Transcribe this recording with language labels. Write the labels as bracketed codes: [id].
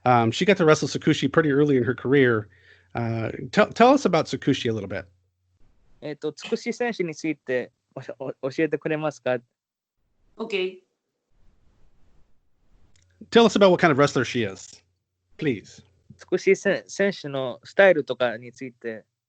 [en] She got to wrestle Sakushi pretty early in her career. Tell us about Sakushi a little bit. [ja] つくし選手について教えてくれますか？ [en] OK。 Tell us about what kind of wrestler she is, please. [ja] つくし選手のスタイルとかについて。